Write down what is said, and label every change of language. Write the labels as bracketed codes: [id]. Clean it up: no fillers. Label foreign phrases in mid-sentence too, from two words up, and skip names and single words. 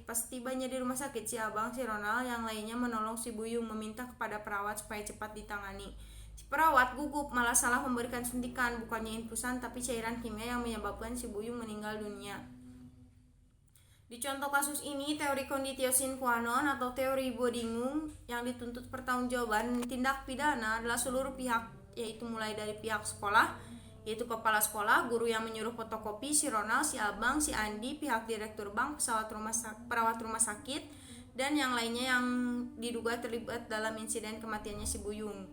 [id] Pas tibanya di rumah sakit, si Abang, si Ronald, yang lainnya menolong si Buyung, meminta kepada perawat supaya cepat ditangani. Si perawat gugup, malah salah memberikan suntikan, bukannya infusan tapi cairan kimia yang menyebabkan si Buyung meninggal dunia. Di contoh kasus ini, teori [la] conditio sine qua non [id] atau teori bodingung yang dituntut pertanggungjawaban tindak pidana adalah seluruh pihak, yaitu mulai dari pihak sekolah, yaitu kepala sekolah, guru yang menyuruh fotokopi, si Ronald, si Abang, si Andi, pihak direktur bank, perawat rumah sakit, dan yang lainnya yang diduga terlibat dalam insiden kematiannya si Buyung.